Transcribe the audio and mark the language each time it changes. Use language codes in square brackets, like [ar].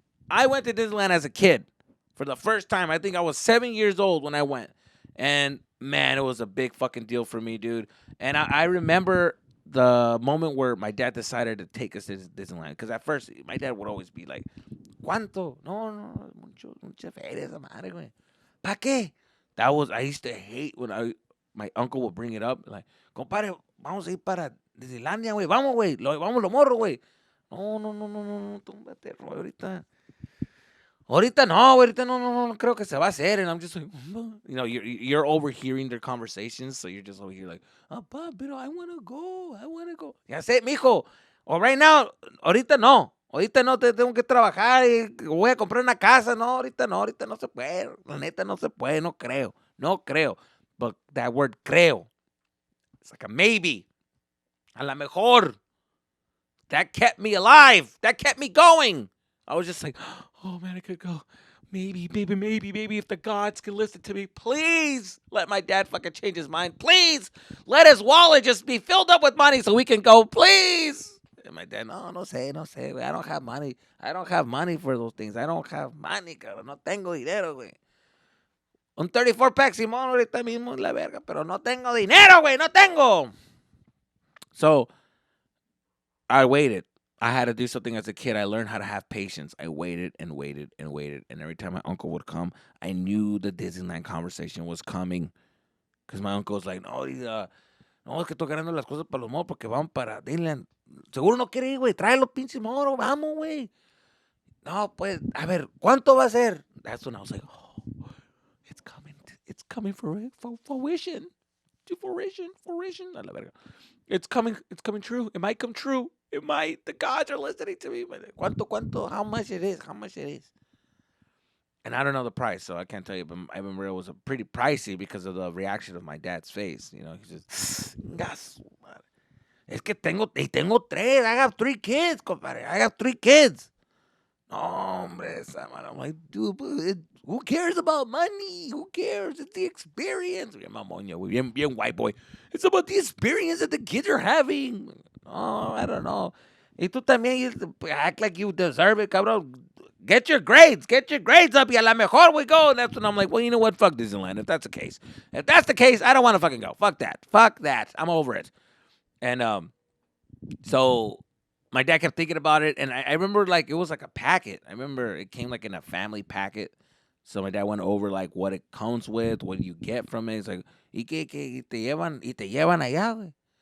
[en] I went to Disneyland as a kid for the first time. I think I was 7 years old when I went. And man, it was a big fucking deal for me, dude. And I remember the moment where my dad decided to take us to Disneyland. Because at first, my dad would always be like, [es] ¿Cuánto? No, mucha feria esa madre, güey. ¿Pa qué? [en] I used to hate when my uncle would bring it up. [es] Like, compadre, vamos a ir para Disneylandia, güey. Vamos, güey. Vamos los morros, güey. No, túmbate el rollo ahorita. Ahorita no, no creo que se va a hacer. [en] And I'm just like, you're overhearing their conversations, so you're just over here like, pero I want to go. [es] Ya sé, mijo. [en] Or right now, [es] ahorita no, tengo que trabajar y voy a comprar una casa. No se puede. La neta no se puede, no creo. [en] But that word creo, it's like a maybe. [es] A la mejor. [en] That kept me alive. That kept me going. I was just like, oh man, I could go. Maybe, if the gods can listen to me, please let my dad fucking change his mind. Please let his wallet just be filled up with money so we can go, please. And my dad, [es] no sé. [en] I don't have money. I don't have money for those things. I don't have money, cabrón. [es] No tengo dinero, güey. Un 34 pack, Simón, ahorita mismo la verga, pero no tengo dinero, güey. [en] No tengo. So I waited. I had to do something as a kid. I learned how to have patience. I waited. And every time my uncle would come, I knew the Disneyland conversation was coming. [es] Because my uncle was like, no, es que estoy ganando las cosas para los moros porque vamos para Disneyland. Seguro no quiere ir, güey. Trae los pinches moros. Vamos, güey. No, pues, a ver, ¿cuánto va a ser? [en] That's when I was like, oh, it's coming for fruition. To fruition. [es] A la verga. [en] It's coming true. It might come true. It might. The gods are listening to me. [es] ¿Cuánto? [en] How much it is? How much it is? And I don't know the price, so I can't tell you. But I remember it was a pretty pricey because of the reaction of my dad's face. You know, he's just, gas. [es] Es que tengo tres. [en] I have three kids, compadre. I have three kids. [es] No, hombre, esa man. [en] I'm like, dude, who cares about money? Who cares? It's the experience. [es] Bien mamoño, güey. [en] Bien white boy. It's about the experience that the kids are having. Oh, I don't know. [es] Y tú también [en] you act like you deserve it, cabrón. Get your grades up. [es] Y a la mejor [en] we go. And that's when I'm like, well, you know what? Fuck Disneyland. If that's the case, I don't want to fucking go. Fuck that. I'm over it. And so my dad kept thinking about it, and I remember like it was like a packet. I remember it came like in a family packet. So my dad went over like what it comes with, what you get from it. It's like, [es] ¿y te llevan allá, güey?